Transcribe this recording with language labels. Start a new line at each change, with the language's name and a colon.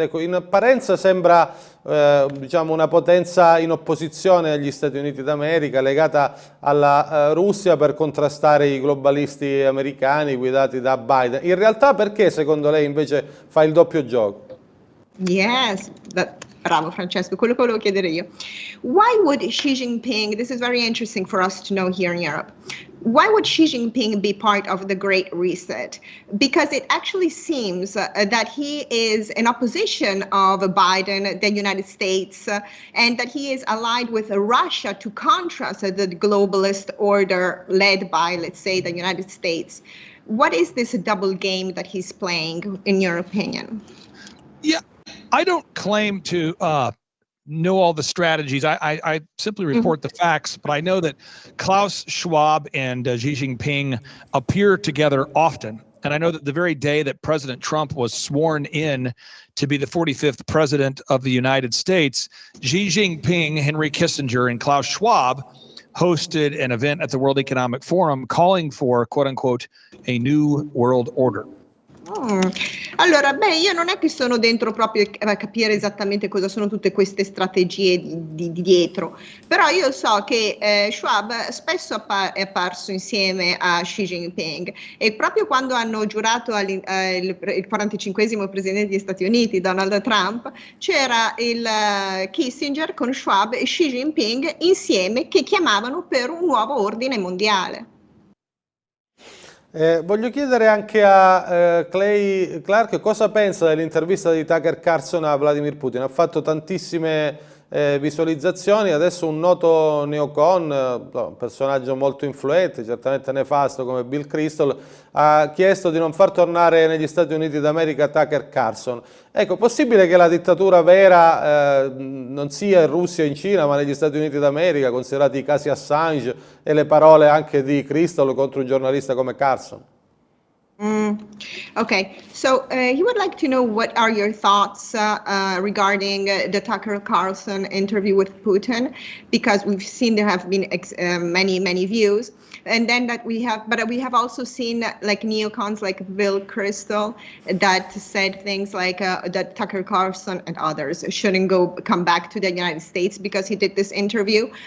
Italian: Ecco, in apparenza sembra diciamo una potenza in opposizione agli Stati Uniti d'America, legata alla Russia per contrastare i globalisti americani guidati da Biden. In realtà perché secondo lei invece fa il doppio gioco? Yes, bravo Francesco, quello che volevo chiedere io.
English: Why would Xi Jinping, this is very interesting for us to know here in Europe, why would Xi Jinping be part of the Great Reset? Because it actually seems that he is in opposition of Biden, the United States, and that he is allied with Russia to contrast the globalist order led by, let's say, the United States. What is this double game that he's playing, in your opinion? Yeah, I don't claim to know all the strategies. I simply report the facts, but I know that Klaus Schwab and Xi Jinping appear together often. And I know that the very day that President Trump was sworn in to be the 45th president of the United States, Xi Jinping, Henry Kissinger, and Klaus Schwab hosted an event at the World Economic Forum calling for, quote unquote, a new world order.
Italian: Allora, beh, io non è che sono dentro proprio a capire esattamente cosa sono tutte queste strategie di dietro, però io so che Schwab spesso è apparso insieme a Xi Jinping, e proprio quando hanno giurato il 45esimo presidente degli Stati Uniti, Donald Trump, c'era il Kissinger con Schwab e Xi Jinping insieme che chiamavano per un nuovo ordine mondiale. Voglio chiedere anche a Clay Clark cosa pensa dell'intervista di Tucker Carlson a Vladimir Putin. Ha fatto tantissime visualizzazioni, adesso un noto neocon, un personaggio molto influente, certamente nefasto come Bill Kristol, ha chiesto di non far tornare negli Stati Uniti d'America Tucker Carlson. Ecco, possibile che la dittatura vera non sia in Russia e in Cina, ma negli Stati Uniti d'America, considerati i casi Assange e le parole anche di Kristol contro un giornalista come Carlson?
English: Okay, so he would like to know what are your thoughts regarding the Tucker Carlson interview with Putin, because we've seen there have been many views, and then that we have also seen like neocons like Bill Kristol that said things like that Tucker Carlson and others shouldn't come back to the United States because he did this interview.